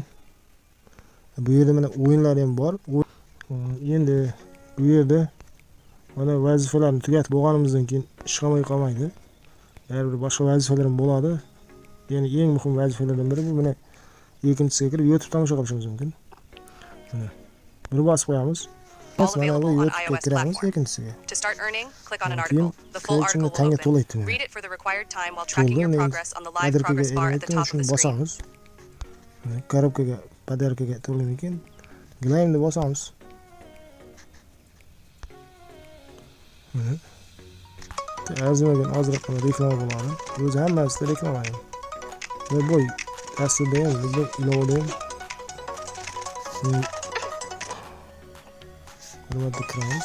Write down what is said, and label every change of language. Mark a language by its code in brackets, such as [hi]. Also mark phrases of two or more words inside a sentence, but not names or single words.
[uz] Bu yerda mana o'yinlar ham bor. Endi bu yerda mana vazifalarni tugatib bo'lganimizdan keyin ish qolmaydi. Eğer bir boshqa vazifalarim bo'ladi, ya'ni eng muhim vazifalardan biri bu. Mana ikkinchisiga kirib YouTube tomosha qilishimiz mumkin. Mana buni bosib qo'yamiz. [en] All [uz] Mana bu [en] available on [uz] YouTube'ga [en] iOS [uz] kiramiz [en] platform. [uz] ikkinchisiga. [en] To start earning, click on an [uz] Keyin [en] article. The full article [uz] tanga [en] will open. [uz] to'laydi. [en] Read it for the required time while tracking [uz] To'ldi, [en] your [uz] men [en] progress on the live [uz] podarkaga [en] progress bar at the top of [uz] shuni [en] the screen. [uz] bosamiz. Mana korobkaga, podarkaga to'lagan keyin Glaimni bosamiz. Mana arzimagan ozroqgina reklama bo'ladi. O'zi hammasida reklama. Va bu dasturda ham, bu ilovada ham nima kiramiz?